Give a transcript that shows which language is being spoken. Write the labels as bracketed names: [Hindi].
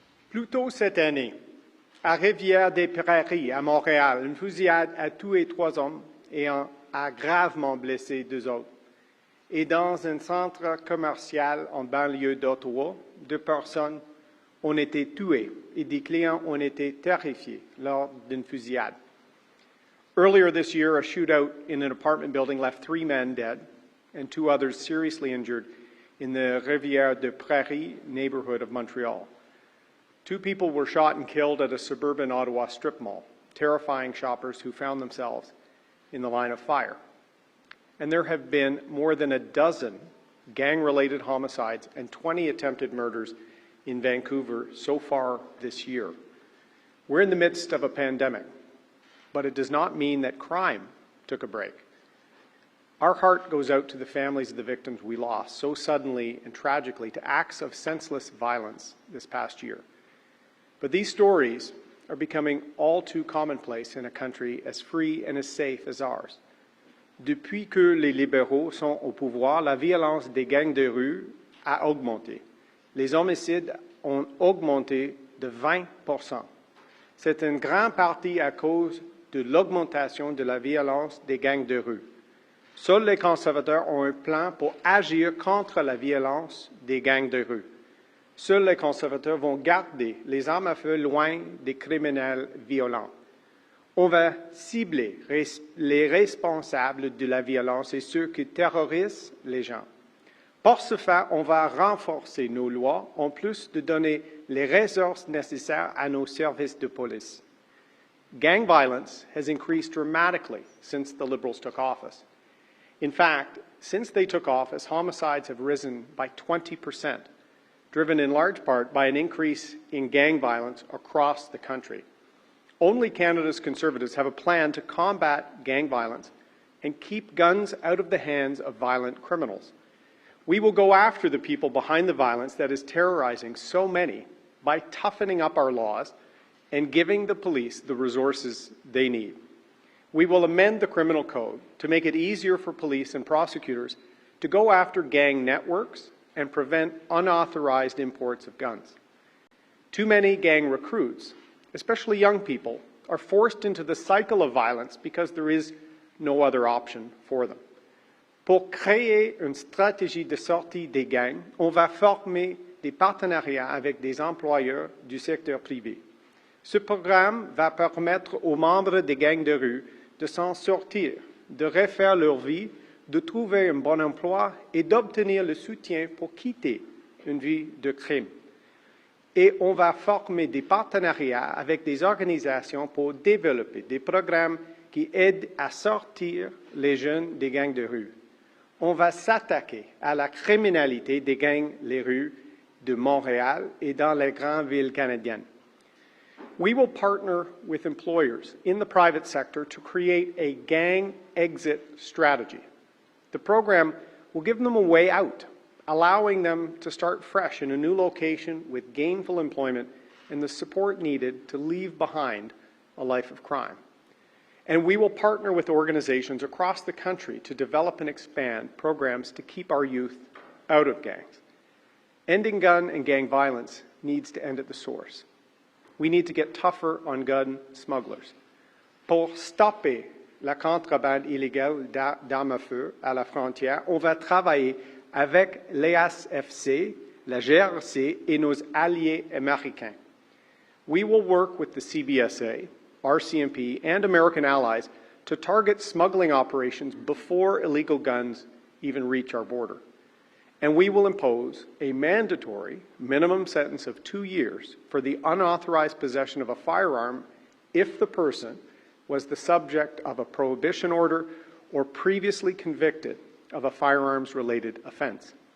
[French] Plus tôt cette année, à Rivière-des-Prairies, à Montréal, une fusillade a tué 3 hommes et a gravement blessé 2 autres. Et dans un centre commercial en banlieue d'Ottawa, 2 personnes ont été tuées et des clients ont été terrifiés lors d'une fusillade. [English] Earlier this year, a shootout in an apartment building left 3 men dead and 2 others seriously injured in the Rivière-des-Prairies neighborhood of Montreal. 2 people were shot and killed at a suburban Ottawa strip mall, terrifying shoppers who found themselves in the line of fire. And there have been more than a dozen gang-related homicides and 20 attempted murders in Vancouver so far this year. We're in the midst of a pandemic, but it does not mean that crime took a break. Our heart goes out to the families of the victims we lost so suddenly and tragically to acts of senseless violence this past year. But these stories are becoming all too commonplace in a country as free and as safe as ours. [French] Depuis que les libéraux sont au pouvoir, la violence des gangs de rue a augmenté. Les homicides ont augmenté de 20%. C'est en grande partie à cause de l'augmentation de la violence des gangs de rue. Seuls les conservateurs ont un plan pour agir contre la violence des gangs de rue. Seuls les conservateurs vont garder les armes à feu loin des criminels violents. On va cibler les responsables de la violence et ceux qui terrorisent les gens. Pour ce faire, on va renforcer nos lois, en plus de donner les ressources nécessaires à nos services de police. [English] Gang violence has increased dramatically since the Liberals took office. In fact, since they took office, homicides have risen by 20%, driven in large part by an increase in gang violence across the country. Only Canada's Conservatives have a plan to combat gang violence and keep guns out of the hands of violent criminals. We will go after the people behind the violence that is terrorizing so many by toughening up our laws and giving the police the resources they need. We will amend the criminal code to make it easier for police and prosecutors to go after gang networks and prevent unauthorized imports of guns. Too many gang recruits, especially young people, are forced into the cycle of violence because there is no other option for them. [French] Pour créer une stratégie de sortie des gangs, on va former des partenariats avec des employeurs du secteur privé. Ce programme va permettre aux membres des gangs de rue de s'en sortir, de refaire leur vie, de trouver un bon emploi et d'obtenir le soutien pour quitter une vie de crime. Et on va former des partenariats avec des organisations pour développer des programmes qui aident à sortir les jeunes des gangs de rue. On va s'attaquer à la criminalité des gangs les rues de Montréal et dans les grandes villes canadiennes. [English] We will partner with employers in the private sector to create a gang exit strategy. The program will give them a way out, allowing them to start fresh in a new location with gainful employment and the support needed to leave behind a life of crime. And we will partner with organizations across the country to develop and expand programs to keep our youth out of gangs. Ending gun and gang violence needs to end at the source. We need to get tougher on gun smugglers. [French] Pour stopper la contrebande illégale d'armes à feu à la frontière, on va travailler avec l'ASFC, la GRC et nos alliés américains. [English] We will work with the CBSA, RCMP, and American allies to target smuggling operations before illegal guns even reach our border. And we will impose a mandatory minimum sentence of 2 years for the unauthorized possession of a firearm if the person was the subject of a prohibition order or previously convicted of a firearms-related offense.